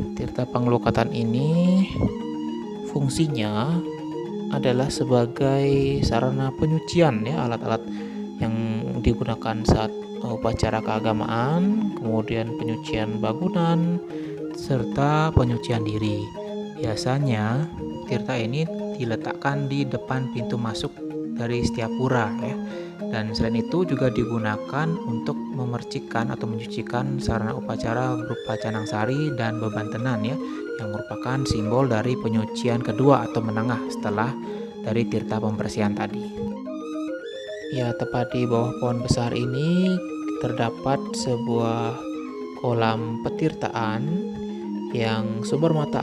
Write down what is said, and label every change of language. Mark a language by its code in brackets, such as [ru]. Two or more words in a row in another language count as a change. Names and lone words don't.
[id] Tirta Pengelukatan ini fungsinya adalah sebagai sarana penyucian ya, alat-alat yang digunakan saat upacara keagamaan, kemudian penyucian bangunan, serta penyucian diri. Biasanya tirta ini diletakkan di depan pintu masuk dari setiap pura ya. Dan selain itu juga digunakan untuk memercikan atau mencucikan sarana upacara berupa canang sari dan bebantenan ya, yang merupakan simbol dari penyucian kedua atau menengah setelah dari tirta pembersihan tadi. Ya, tepat di bawah pohon besar ini terdapat sebuah kolam petirtaan yang sumber mata